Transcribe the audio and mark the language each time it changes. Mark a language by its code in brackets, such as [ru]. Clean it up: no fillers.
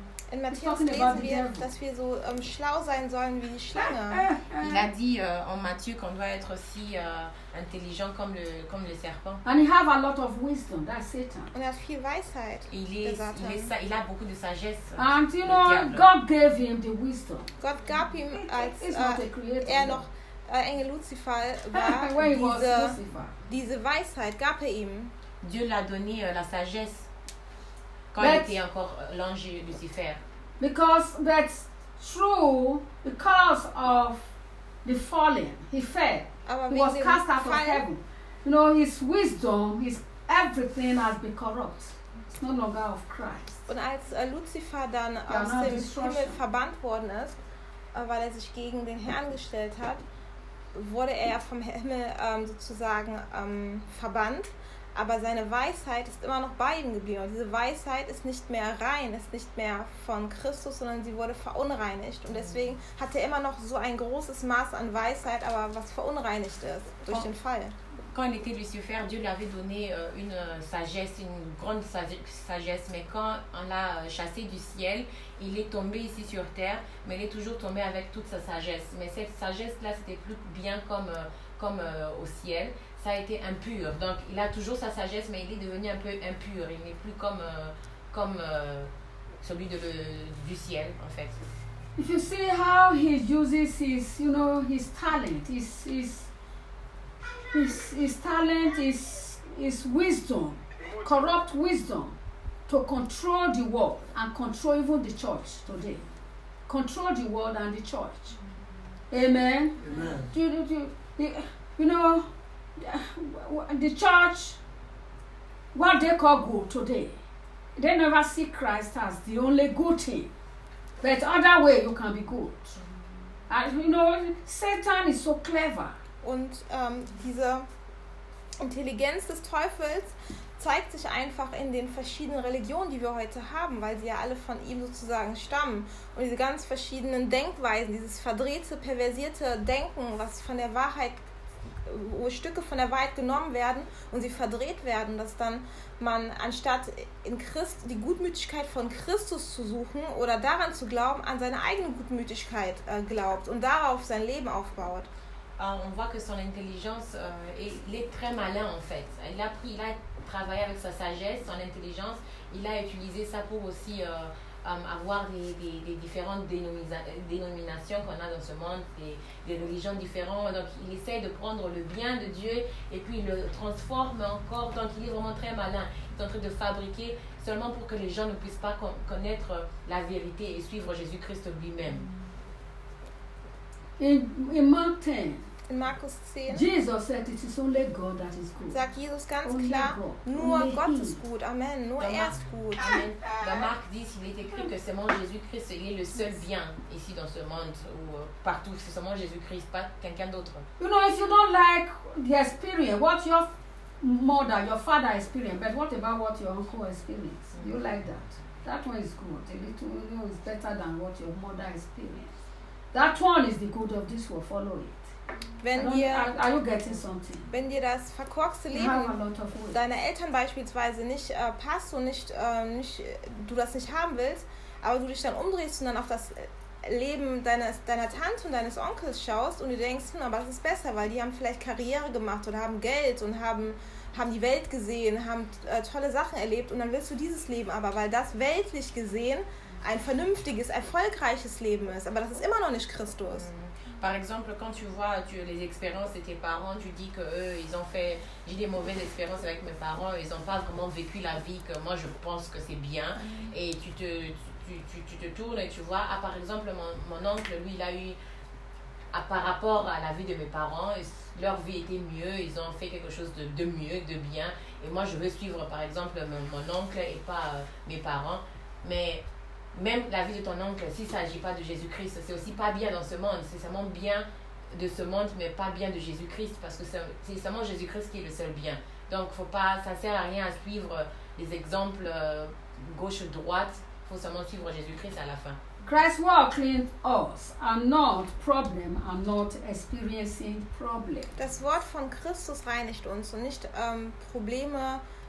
[de] In Matthäus lesen wir, dass wir so schlau sein sollen wie die Schlange. [fr] Il a dit en Matthieu qu'on doit être aussi intelligent comme le serpent. [en] And he have a lot of wisdom, that's Satan. [de] Und er hat viel Weisheit. [fr] Il a beaucoup de sagesse. [en] And you know, God gave him the wisdom. [de] Gott gab ihm, als er noch Engel Lucifer war, diese Weisheit gab er ihm. [fr] Dieu l'a donné la sagesse. Quand il était encore l'ange Lucifer. [en] Because that's true, because of the falling, he fell. He was cast out of heaven. You know, his wisdom, his everything has been corrupt. It's no longer of Christ. [de] Und als Lucifer dann aus dem Himmel verbannt worden ist, weil er sich gegen den Herrn gestellt hat, wurde er vom Himmel sozusagen verbannt. Aber seine Weisheit ist immer noch bei ihm geblieben. Und diese Weisheit ist nicht mehr rein, ist nicht mehr von Christus, sondern sie wurde verunreinigt. Und deswegen hat er immer noch so ein großes Maß an Weisheit, aber was verunreinigt ist durch den Fall. [fr] Quand il était Lucifer, Dieu lui avait donné une sagesse, une grande sagesse. Mais quand on l'a chassé du ciel, il est tombé ici sur terre, mais il est toujours tombé avec toute sa sagesse. Mais cette sagesse-là, c'était plus bien comme au ciel. Ça a été impur. Donc, il a toujours sa sagesse, mais il est devenu un peu impur. Il n'est plus comme celui du ciel, en fait. [en] If you see how he uses his, you know, his talent, his talent, his wisdom, corrupt wisdom, to control the world and control even the church today. Control the world and the church. Amen. Amen. You know, the church, what they call good today, they never see Christ as the only good thing. But other way, you can be good. And you know, Satan is so clever. [de] Und diese Intelligenz des Teufels zeigt sich einfach in den verschiedenen Religionen, die wir heute haben, weil sie ja alle von ihm sozusagen stammen. Und diese ganz verschiedenen Denkweisen, dieses verdrehte, perversierte Denken, was von der Wahrheit, wo Stücke von der Wahrheit genommen werden und sie verdreht werden, dass dann man anstatt in Christ die Gutmütigkeit von Christus zu suchen oder daran zu glauben, an seine eigene Gutmütigkeit glaubt und darauf sein Leben aufbaut. [fr] On voit que son intelligence, il est très malin en fait. Il a travaillé avec sa sagesse, son intelligence. Il a utilisé ça pour aussi avoir des différentes dénominations qu'on a dans ce monde, des religions différentes. Donc il essaie de prendre le bien de Dieu et puis il le transforme encore. Donc il est vraiment très malin. Il est en train de fabriquer seulement pour que les gens ne puissent pas connaître la vérité et suivre Jésus-Christ lui-même. [en] In Mark 10, [de] in Markus 10, [en] Jesus said, "It is only God that is good." [de] Sagt Jesus ganz only klar, God. Nur only Gott ist gut. Amen. Nur er ist gut. [fr] Dans Marc 10, il est écrit que seulement Jésus-Christ est le seul bien ici dans ce monde ou partout. C'est seulement Jésus-Christ, pas quelqu'un d'autre. [en] You know, if you don't like the experience, what your mother, your father experience, but what about what your uncle experience? Mm-hmm. You like that? That one is good. A little, you know, is better than what your mother experience. That one is the good of this world. Follow it. Are you getting something? [de] Wenn dir das verkorkste Leben deiner Eltern beispielsweise nicht passt und nicht du das nicht haben willst, aber du dich dann umdrehst und dann auf das Leben deiner Tante und deines Onkels schaust und du denkst, aber das ist besser, weil die haben vielleicht Karriere gemacht oder haben Geld und haben die Welt gesehen, haben tolle Sachen erlebt und dann willst du dieses Leben aber, weil das weltlich gesehen ein vernünftiges, erfolgreiches Leben ist. Aber das ist immer noch nicht Christus. [fr] Par exemple, quand tu vois les expériences de tes parents, tu dis que eux, ils ont fait. J'ai des mauvaises expériences avec mes parents, ils n'ont pas vraiment vécu la vie que moi je pense que c'est bien. Et tu te tournes et tu vois, ah, par exemple, mon oncle, lui, il a eu. Ah, par rapport à la vie de mes parents, leur vie était mieux, ils ont fait quelque chose de mieux, de bien. Et moi, je veux suivre, par exemple, mon oncle et pas mes parents. Mais. Même la vie de ton oncle, s'il ne s'agit pas de Jésus-Christ, c'est aussi pas bien dans ce monde. C'est seulement bien de ce monde, mais pas bien de Jésus-Christ, parce que c'est seulement Jésus-Christ qui est le seul bien. Donc, faut pas, ça ne sert à rien à suivre les exemples gauche-droite. Il faut seulement suivre Jésus-Christ à la fin. [en] Christ walking us are not problem, are not experiencing problem. [de] Das Wort von Christus reinigt uns und nicht Probleme.